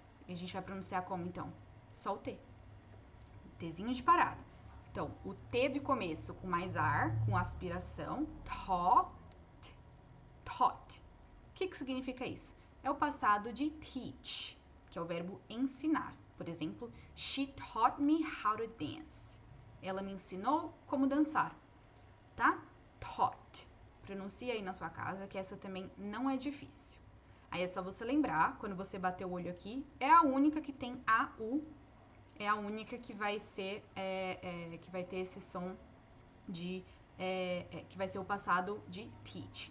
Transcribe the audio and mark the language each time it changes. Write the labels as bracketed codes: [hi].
[pt] E a gente vai pronunciar como, então? Só o T. Tzinho de parada. Então, o T de começo com mais ar, com aspiração. Taught. Taught. O que significa isso? É o passado de teach, que é o verbo ensinar. Por exemplo, [en] she taught me how to dance. [pt] Ela me ensinou como dançar. Tá? Taught. Pronuncia aí na sua casa, que essa também não é difícil. Aí é só você lembrar, quando você bater o olho aqui, é a única que tem AU, é a única que vai ser, que vai ter esse som de, que vai ser o passado de teach.